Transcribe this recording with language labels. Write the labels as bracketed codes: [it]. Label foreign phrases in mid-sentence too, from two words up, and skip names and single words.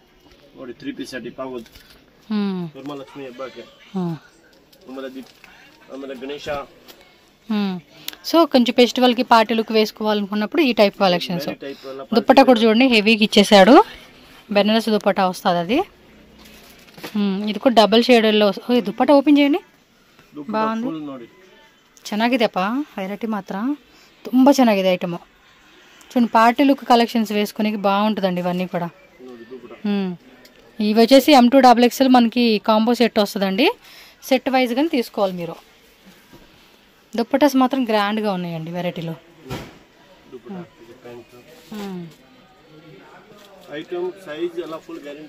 [te] సో కొంచెం ఫెస్టివల్కి పార్టీలకు వేసుకోవాలనుకున్నప్పుడు ఈ [en] type collections. [te] దుప్పటా కూడా చూడండి హెవీగా ఇచ్చేసాడు. బెనారస్ దుప్పటా వస్తుంది అది. ఇది కూడా డబల్ షేడల్లో. దుప్పటా ఓపెన్ చేయండి, [kn] ಬಾಂದು ಚೆನ್ನಾಗಿದೆಪ್ಪ. ವೆರೈಟಿ ಮಾತ್ರ ತುಂಬ ಚೆನ್ನಾಗಿದೆ ಐಟಮು. [te] చూడండి [en] party look collections [te] వేసుకునేకి బాగుంటుందండి ఇవన్నీ కూడా. ఇవి వచ్చేసి M2 XXL మనకి [en] combo set [te] వస్తుందండి. [en] set wise [te] కానీ తీసుకోవాలి మీరు. దుప్పటాస్ మాత్రం గ్రాండ్గా ఉన్నాయండి వెరైటీలో. [en] item size [te] అలా [en] full guarantee.